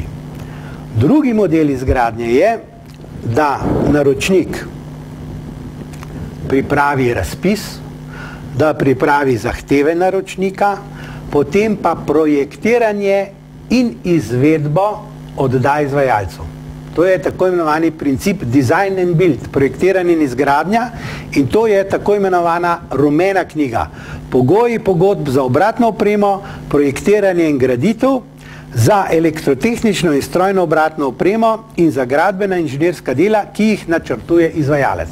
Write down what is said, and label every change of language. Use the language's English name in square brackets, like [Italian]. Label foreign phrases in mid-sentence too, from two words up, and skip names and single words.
[Slovenian] Drugi model izgradnje je, da naročnik pripravi razpis, da pripravi zahteve naročnika, potem pa projektiranje in izvedbo odda izvajalcu. To je tako imenovani princip [English] design and build, [Slovenian] projektiranje in izgradnja, in to je tako imenovana rumena knjiga. Pogoji pogodb za obratno opremo, projektiranje in graditev, za elektrotehnično in strojno obratno opremo in za gradbena inženirska dela, ki jih načrtuje izvajalec.